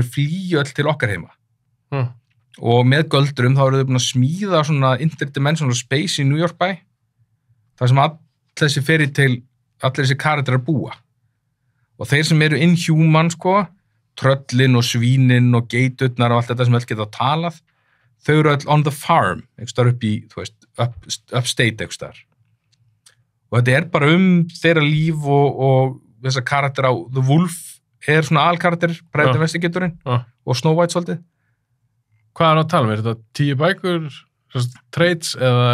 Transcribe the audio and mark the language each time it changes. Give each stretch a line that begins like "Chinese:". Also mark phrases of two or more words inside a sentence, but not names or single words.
Icelandic: þeir flýju öll til okkar heima og með göldrum þá eru þau búin að smíða svona
English: interdimensional space
Icelandic: í New York bæ þar sem allir þessi karakterar búa og þeir sem eru inhuman sko tröllin og svínin og geitutnar og allt þetta sem öll geta talað þau eru öll
English: on the farm
Icelandic: eitthvað upp í, þú veist, upstate eitthvað og þetta er bara þeirra líf og þessa karakter á The Wolf er svona alkarakter, private investigatorinn og Snow White svolítið. Hvað er að tala um? Er þetta 10 bækur, trades eða